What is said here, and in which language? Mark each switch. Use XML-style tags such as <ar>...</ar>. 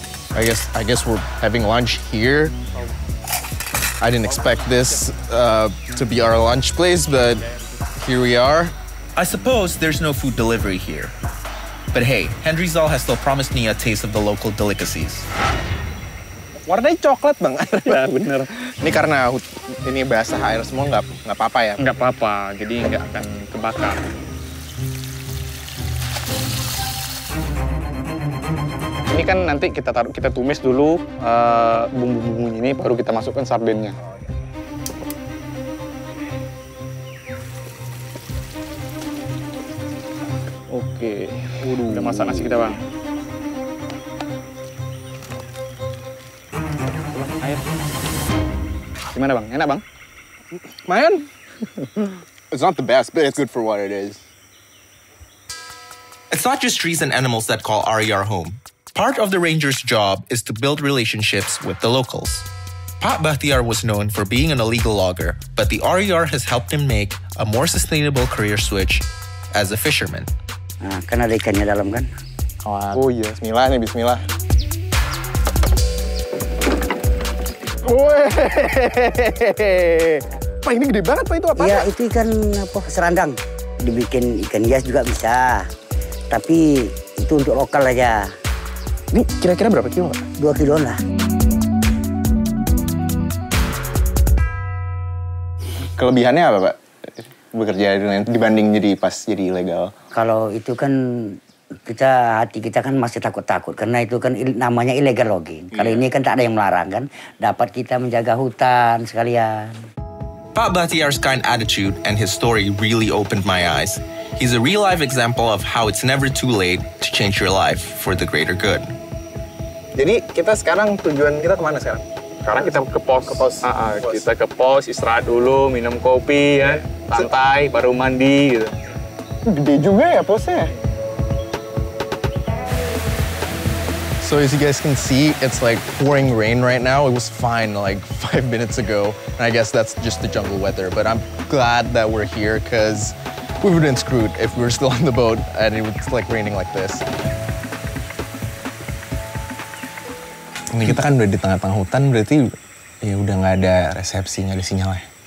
<en>I guess we're having lunch here. I didn't expect this to be our lunch place, but here we are. I suppose there's no food delivery here. But hey, Hendrizal has still promised me a taste of the local delicacies.</en> <id>Warnanya coklat, Bang. Ya, bener. Ini karena ini basah air semua nggak apa-apa ya? Nggak apa-apa, jadi nggak akan kebakar. Ini kan nanti kita tumis dulu bumbu-bumbunya ini, baru kita masukkan sardennya. Oke, udah masak nasi kita, Bang. Air. Gimana, Bang? Enak, Bang?</id> <en>Man, it's not the best, but it's good for what it is. It's not just trees and animals that call RER home. Part of the ranger's job is to build relationships with the locals. Pak Bahtiar was known for being an illegal logger, but the RER has helped him make a more sustainable career switch as a fisherman.</en> <id>Nah, kan ada ikannya dalam kan? Oh iya, bismillah nih, bismillah. Wih, Pak ini gede banget Pak, itu apa? Iya, itu ikan apa? Serandang. Dibikin ikan hias juga bisa. Tapi itu untuk lokal aja. Ini kira-kira berapa kilo, Pak? 2 kilo lah. Kelebihannya apa, Pak? Bekerja dibanding pas jadi ilegal. Kalau itu kan hati kita kan masih takut-takut karena itu kan namanya illegal logging. Kalau ini kan tak ada yang melarang kan, dapat kita menjaga hutan sekalian.</id> <en>Pak Bahtiar's kind attitude and his story really opened my eyes. He's a real-life example of how it's never too late to change your life for the greater good.</en> <id>Jadi kita sekarang tujuan kita kemana sekarang? Sekarang kita ke pos. Kita ke pos, istirahat dulu, minum kopi ya, santai, baru mandi gitu. Gede juga ya posnya.</id> <en>So as you guys can see, it's like pouring rain right now. It was fine like 5 minutes ago. And I guess that's just the jungle weather. But I'm glad that we're here because we would have been screwed if we were still on the boat and it was like raining like this.</en> <id>Ini kita kan udah di tengah-tengah hutan, berarti ya udah nggak ada resepsi, nggak ada sinyalnya.</id>